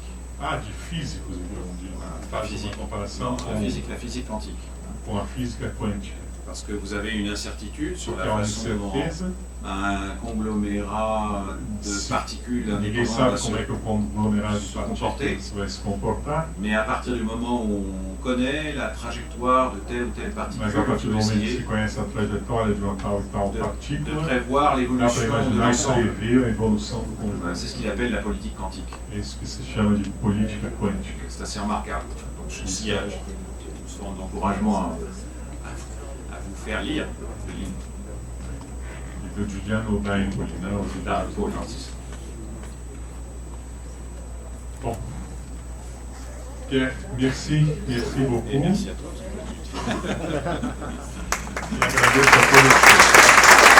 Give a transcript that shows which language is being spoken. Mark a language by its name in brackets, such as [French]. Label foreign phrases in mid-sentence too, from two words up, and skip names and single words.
[Portuguese] De físicos, então, faz uma comparação [French] Non, la physique quantique. [Portuguese] com a física quântica. [French] Parce que vous avez une incertitude sur [Portuguese] Porque [French] la [Portuguese] há uma [French] façon dont [Portuguese] incerteza, [French] un conglomérat de particules [Portuguese] ninguém [French] indépendantes [Portuguese] sabe [French] va [Portuguese] como é [French] se [Portuguese] que o conglomerado de [French] se comporter. [Portuguese] partículas vai se comportar, [French] Mais à partir du moment où on connaît la trajectoire de telle ou telle particule, [Portuguese] mas a [French] on [Portuguese] partir [French] peut [Portuguese] do momento que [French] essayer [Portuguese] se conhece a trajetória de uma tal e tal [French] de [Portuguese] partícula, [French] prévoir [Portuguese] dá para [French] l'évolution de [Portuguese] imaginar e [French] l'ensemble. [Portuguese] prever a evolução do [French] Voilà, [Portuguese] conjunto. [French] c'est ce qu'il appelle la politique quantique. [Portuguese] É isso que se chama de política quântica. [French] C'est assez remarquable. Donc, je vous forme d'encouragement à vous faire lire le livre [Portuguese] E do Giuliano D'Antoni, né? O [French] d'Arnaud. [Portuguese] Bom, [French] merci beaucoup. Et merci à toi. [Portuguese] E agradeço a todos.